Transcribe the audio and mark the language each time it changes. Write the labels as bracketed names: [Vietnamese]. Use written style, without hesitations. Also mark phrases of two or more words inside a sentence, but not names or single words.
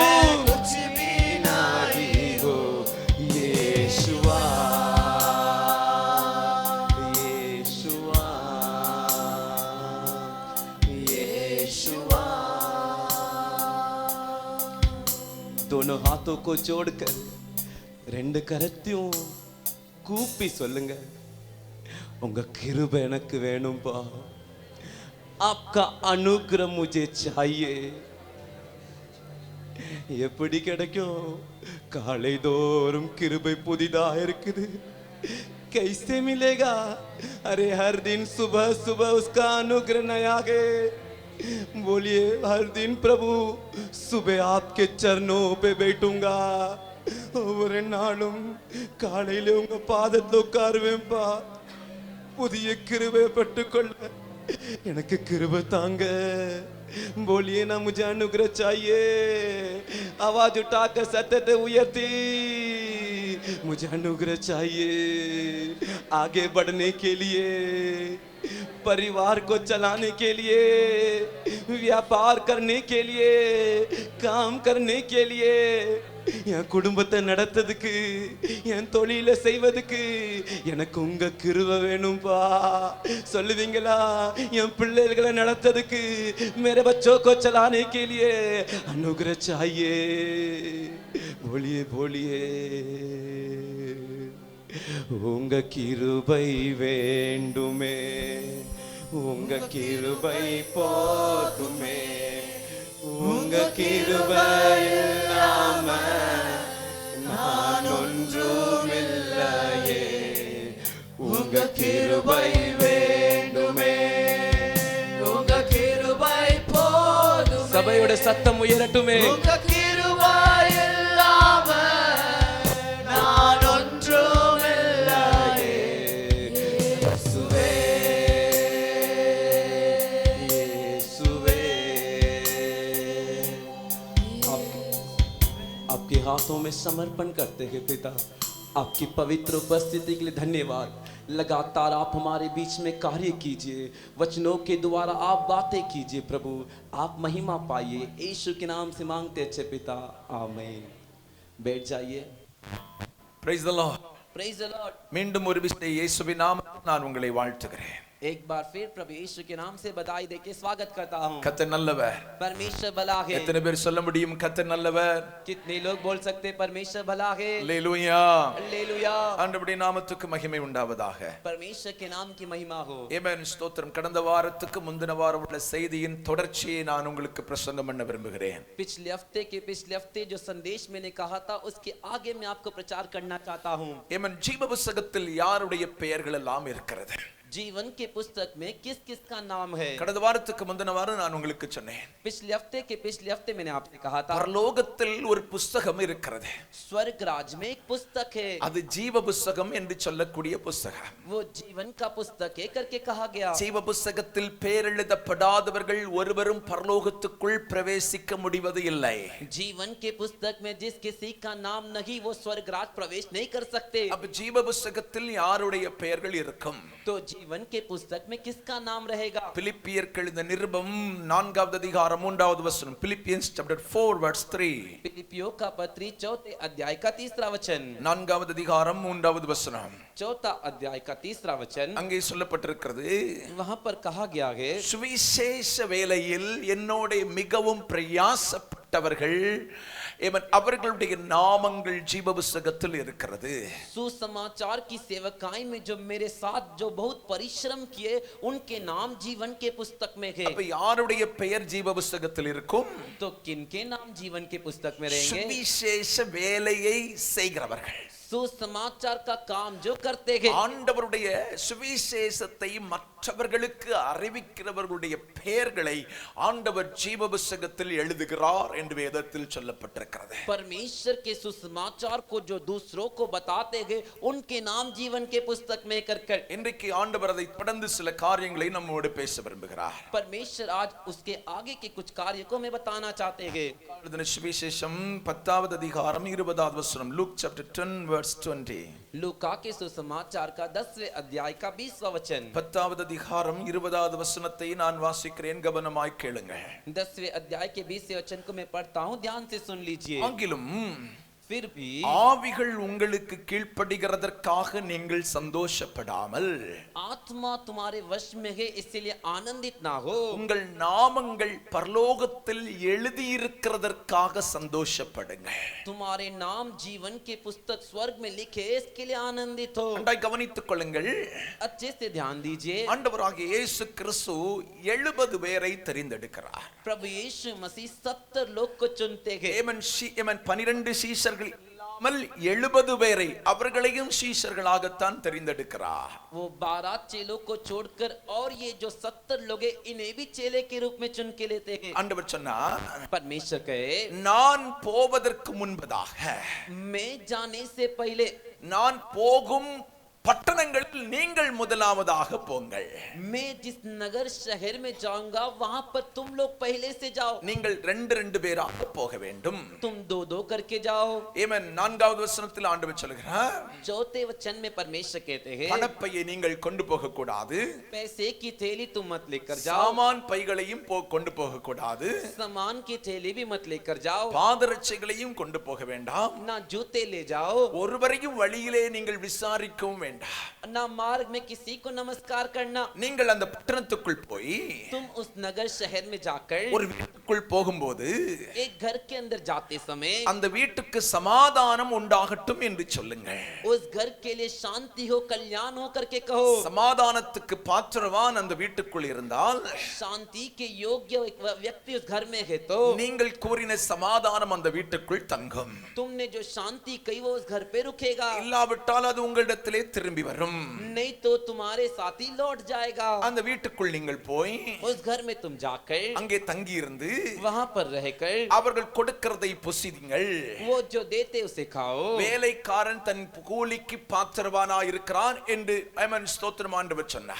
[Hindi] कुछ भी नहीं हूँ. यीशुआ, यीशुआ, यीशुआ. दोनों हाथों को जोड़कर [Tamil] ரெண்டு கரத்தையும் கூப்பி சொல்லுங்க, உங்க கிருபை எனக்கு வேணும்பா. [Hindi] आपका अनुग्रह मुझे चाहिए. [Tamil] எப்படி கிடைக்கும்? காலை தோறும் கிருபை புதிதா இருக்குது. [Hindi] कैसे मिलेगा? अरे हर दिन सुबह सुबह उसका अनुग्रह नया है. बोलिए हर दिन प्रभु सुबह आपके चरणों पे बैठूंगा. [Tamil] ஒவ்வொரு நாளும் காலையில உங்க பாதத்துல உட்காருவேன்பா. புதிய கிருபை பெற்றுக்கொள்ள எனக்கு கிருபை தாங்க. [Hindi] बोलिए ना मुझे अनुग्रह चाहिए. आवाज उठाकर [Tamil] சத்தம் உயர்த்தி, [Hindi] मुझे अनुग्रह चाहिए आगे बढ़ने के लिए, परिवार को चलाने के लिए, व्यापार करने के लिए, काम करने के लिए, [Tamil] என் குடும்பத்தை நடத்துறதுக்கு, என் தொழிலை செய்வதுக்கு எனக்கு உங்க கிருபை வேணும்பா. சொல்லுவீங்களா? என் பிள்ளைகளை நடத்துறதுக்கு, [Hindi] मेरे बच्चों को चलाने के लिए अनुग्रह चाहिए. बोलिए बोलिए [Tamil] உங்க கிருபை வேண்டுமே, உங்க கிருபை போதுமே. உங்க கிருபை இல்லாம நான் ஒன்றுமில்லையே. உங்க கிருபை வேண்டுமே, உங்க கிருபை போதுமே. சபையோட சத்தம் உயரட்டுமே. உங்க கிருபை இல்லாம நான் ஒன்றுமில்லையே. இயேசுவே, இயேசுவே. [Hindi] आपके हाथों में समर्पण करते हैं पिता. आपकी पवित्र उपस्थिति के लिए धन्यवाद. लगातार आप हमारे बीच में कार्य कीजिए. वचनों के द्वारा आप बातें कीजिए प्रभु. आप महिमा पाइए. यीशु के नाम से मांगते अच्छे पिता, आमीन. बैठ जाइए. [English] Praise the Lord. Praise the Lord. [Tamil] மீண்டும் ஒரு விசை இயேசுவின் நாமத்தில் நான் உங்களை வாழ்த்துகிறேன். [Hindi] एक बार फिर प्रभु यीशु के नाम से बधाई देके स्वागत करता हूँ. [Tamil] கர்த்தர் நல்லவர். [Hindi] परमेश्वर भला है. [Tamil] எத்தனை பேர் சொல்ல முடியும் கர்த்தர் நல்லவர்? [Hindi] कितने लोग बोल सकते परमेश्वर भला है? [Tamil] அல்லேலூயா. [Hindi] हालेलुया. [Tamil] ஆண்டவருடைய நாமத்துக்கு மகிமை உண்டாவதாக. [Hindi] परमेश्वर के नाम की महिमा हो. [Tamil] ஆமென். ஸ்தோத்திரம். கடந்த வாரத்துக்கு முந்தின வாரம் உள்ள செய்தியின் தொடர்ச்சியை நான் உங்களுக்கு பிரசங்கம் பண்ண விரும்புகிறேன். [Hindi] पिछले हफ्ते जो संदेश मैंने कहा था उसके आगे मैं आपको प्रचार करना चाहता हूँ. [Tamil] ஆமென். ஜீவ புத்தகத்தில் யாருடைய பெயர்கள் எல்லாம் இருக்கிறது? [Hindi] जीवन के पुस्तक में किस किस का नाम है? [Tamil] கடந்த வாரத்துக்கு முந்தின வாரம் நான் உங்களுக்கு சொன்னேன், [Hindi] पिछले हफ्ते मैंने आपसे कहा था, [Tamil] பரலோகத்தில் ஒரு புஸ்தகம் இருக்கிறது. [Hindi] स्वर्ग राज में एक पुस्तक है, [Tamil] அது ஜீவ புஸ்தகம் என்று சொல்லக்கூடிய புஸ்தகம். [Hindi] वो जीवन का पुस्तक है करके कहा गया. [Tamil] ஜீவ புஸ்தகத்தில் பெயர் எழுதப்படாதவர்கள் ஒருவரும் பரலோகத்துக்குள் பிரவேசிக்க முடிவது இல்லை. [Hindi] जीवन के पुस्तक में जिस किसी का नाम नहीं वो स्वर्ग राज प्रवेश नहीं कर सकते. [Tamil] அப்ப ஜீவ புஸ்தகத்தில் யாருடைய பெயர்கள் இருக்கும்? [Hindi] तो जीवन के पुस्तक में किसका नाम रहेगा? [Tamil] பிலிப்பியருக்கு எழுதின நிருபம் 4வது அதிகாரம் 3வது வசனம். [English] Philippians chapter 4 verse 3. [Hindi] फिलिपियों का पत्री 4 अध्याय का 3रा वचन. [Tamil] 4வது அதிகாரம் 3வது வசனம். [Hindi] 4 अध्याय का 3रा वचन. [Tamil] அங்கே சொல்லப்பட்டிருக்கிறது, [Hindi] वहां पर कहा गया है, [Tamil] சுவிசேஷ வேளையில் என்னோட மிகவும் பிரயாசப்பட்டவர்கள் அவர்களுடைய நாமங்கள் ஜீவ புஸ்தகத்தில் இருக்கிறது. [Hindi] सुसमाचार की सेवकाई में जो मेरे साथ जो बहुत परिश्रम किए उनके नाम जीवन के पुस्तक में है. [Tamil] அப்ப யாருடைய பெயர் ஜீவ புஸ்தகத்தில் இருக்கும்? [Hindi] तो किनके नाम जीवन के पुस्तक में रहेंगे? [Tamil] சுவிசேஷ வேலையை செய்கிறவர்கள், [Hindi] सुसमाचार का काम जो करते हैं, [Tamil] ஆண்டவருடைய சுவிசேஷத்தை மற்றவர்களுக்கு அறிவிக்கிறவர்களுடைய பெயர்களை ஆண்டவர் ஜீவ புஸ்தகத்தில் எழுதுகிறார் என்று வேதத்தில் சொல்லப்பட்டிருக்கிறது. [Hindi] परमेश्वर के सुसमाचार को जो दूसरों को बताते हैं उनके नाम जीवन के पुस्तक में कर [Tamil] இன்றைக்கு ஆண்டவர் அதை தொடர்ந்து சில காரியங்களை நம்மோடு பேச விரும்புகிறார். [Hindi] परमेश्वर आज उसके आगे के कुछ कार्य को मैं बताना चाहते हैं. [Tamil] சுவிசேஷம் 10வது அதிகாரம் 20வது வசனம். [English] Luke chapter 10 verse 20. [Hindi] लूका के सुसमाचार का 10वें अध्याय का 20वां वचन. [Tamil] 10வது அதிகாரம் 20வது வசனத்தை நான் வாசிக்கிறேன், கவனமாய் கேளுங்கள். [Hindi] 10वें अध्याय के 20वें वचन को मैं पढ़ता हूं, ध्यान से सुन लीजिए. [Tamil] ஆகிலும் [Hindi] फिर भी [Tamil] ஆவிகள் உங்களுக்கு கீழ்ப்படிகிறதற்காக நீங்கள் சந்தோஷப்படாமல் [Hindi] आत्मा तुम्हारे वश में है इसलिए आनंदित ना हो, [Tamil] உங்கள் நாமங்கள் பரலோகத்தில் எழுதியிருக்கிறதற்காக சந்தோஷப்படுங்கள். [Hindi] तुम्हारे नाम जीवन के पुस्तक स्वर्ग में लिखे इसके लिए आनंदित हो. [Tamil] நன்றாய் கவனித்துக் கொள்ளுங்கள். [Hindi] अच्छे से ध्यान दीजिए. [Tamil] ஆண்டவராகிய இயேசு கிறிஸ்து 70 பேரை தெரிந்தெடுக்கிறார். [Hindi] प्रभु यीशु मसीह 70 लोग को चुनते हैं. [Tamil] 12 சீஷர்கள் இல்லாமல் 70 பேரை அவர்களையும் சீஷர்களாகத்தான் தெரிந்தெடுக்கிறார். [Hindi] वो 12 चेलों को छोड़कर और ये जो 70 लोग हैं इन्हें भी चेले के रूप में चुन के लेते हैं. [Tamil] ஆண்டவர் சொன்னார், [Hindi] परमेश्वर कहे, [Tamil] நான் போவதற்கு முன்பதாக, [Hindi] मैं जाने से पहले, [Tamil] நான் போகும் பட்டணங்களில் நீங்கள் முதலாவதாக போங்கள். [Hindi] मैं जिस नगर शहर में जाऊंगा वहां पर तुम लोग पहले से जाओ. [Tamil] நீங்கள் 2 பேராக போக வேண்டும். [Hindi] तुम 2 करके जाओ. [Tamil] ஆமென். 4வது வசனத்தில் ஆண்டவர் சொல்கிறார், [Hindi] 4वें वचन में परमेश्वर कहते हैं, [Tamil] பணப்பையை நீங்கள் கொண்டு போக கூடாது, [Hindi] पैसे की थैली तुम मत लेकर जाओ, [Tamil] சாமான் பைகளையும் கொண்டு போக கூடாது, [Hindi] सामान की थैली भी मत लेकर जाओ, [Tamil] பாதரட்சைகளையும் கொண்டு போக வேண்டாம், [Hindi] ना जूते ले जाओ, [Tamil] ஒருவரையும் வழியிலே நீங்கள் விசாரிக்கவும் வேண்டாம். [Hindi] ना मार्ग में किसी को नमस्कार करना. [Tamil] நீங்கள் அந்த பட்டணத்துக்குள் போய் [Hindi] तुम उस नगर शहर में जाकर [Tamil] ஒரு வீட்டுக்குள் போகும்போது [Hindi] एक घर के अंदर जाते समय [Tamil] அந்த வீட்டுக்கு சமாதானம் உண்டாகட்டும் என்று சொல்லுங்கள். [Hindi] उस घर के लिए शांति हो, कल्याण हो करके कहो. [Tamil] சமாதானத்துக்கு பாத்திரவான் அந்த வீட்டுக்குள் இருந்தால், [Hindi] शांति के योग्य व्यक्ति उस घर में है तो [Tamil] நீங்கள் கூறின சமாதானம் அந்த வீட்டுக்குள் தங்கும். [Hindi] तुमने जो शांति कही वो उस घर पे रुकेगा. [Tamil] இல்லாவிட்டால் அது உங்களிடத்திலே திரும்பி வரும். [Hindi] नहीं तो तुम्हारे साथ ही लौट जाएगा. [Tamil] அந்த வீட்டுக்குள் நீங்கள் போய் [Hindi] उस घर में तुम जाकर [Tamil] அங்கே தங்கி இருந்து [Hindi] वहां पर रहकर [Tamil] அவர்கள் கொடுக்கிறதை புசியுங்கள். [Hindi] वो जो देते उसे खाओ. [Tamil] வேலைக்காரன் தன் கூலிக்கு பாத்திரவானா இருக்கிறான் என்று ஆமென் ஸ்தோத்திரம் ஆண்டவர் சொன்னார்.